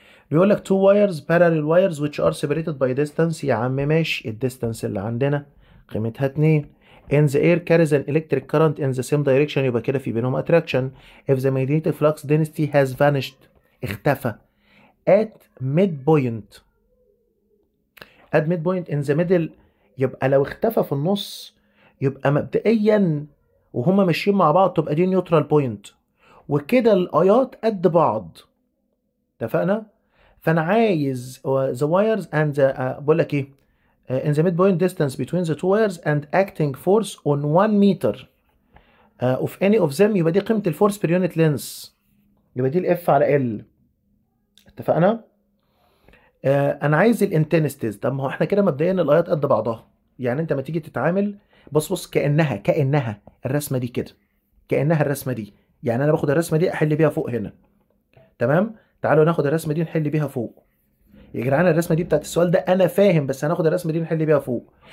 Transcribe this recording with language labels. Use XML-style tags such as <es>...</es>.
<ar>بيقول لك</ar> <en>two wires parallel wires which are separated by distance.</en> <ar>يا عم ماشي، الديستانس اللي عندنا قيمتها 2.</ar> <en>in the air carries an electric current in the same direction،</en> <ar>يبقى كده في بينهم</ar> <en>attraction. if the magnetic flux density has vanished،</en> <ar>اختفى</ar> <en>at midpoint</en> <ar>اد ميد بوينت ان ذا ميدل، يبقى لو اختفى في النص يبقى مبدئيا وهما ماشيين مع بعض تبقى دي نيوترال بوينت، وكده الايات قد بعض. اتفقنا؟ فانا عايز</ar> <en>the wires and the</en> <ar>بقول لك ايه</ar> <en>in the midpoint distance between the two wires and acting force on 1 meter of any of them،</en> <ar>يبقى دي قيمة الفورس</ar> <en>per unit length،</en> <ar>يبقى دي الاف على ال. اتفقنا؟ انا عايز الانتنستيز. طب ما هو احنا كده مبدئيا الايات قد بعضها، يعني انت ما تيجي تتعامل بص كأنها الرسمة دي كده، كأنها الرسمة دي، يعني انا باخد الرسمة دي احل بيها فوق هنا. تمام؟ تعالوا ناخد الرسمة دي نحل بيها فوق. يا جدعان الرسمه دي بتاعت السؤال ده انا فاهم، بس هناخد الرسمه دي نحل بيها فوق.</ar>